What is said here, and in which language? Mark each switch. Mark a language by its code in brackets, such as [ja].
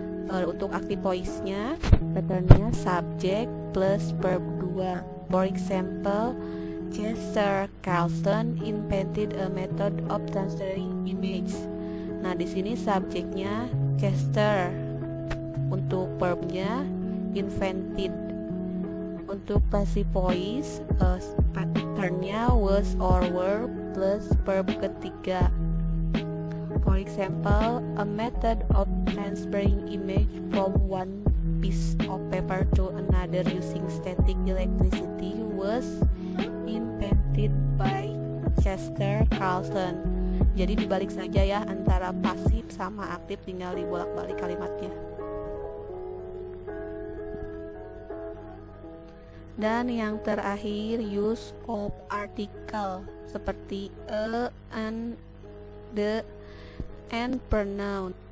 [id] Untuk active voice-nya, pattern-nya subject plus verb 2. [en] For example, Chester Carlson invented a method of transferring image. [id] Nah, di sini subjeknya Chester. Untuk verbnya invented. Untuk passive voice, patternnya was or were plus verb ketiga. [en] For example, a method of transferring image from one piece of paper to another using static electricity was invented by Chester Carlson. [id] Jadi dibalik saja ya, antara pasif sama aktif, tinggal dibolak-balik kalimatnya. Dan yang terakhir, use of article seperti a, an, the, and pronoun.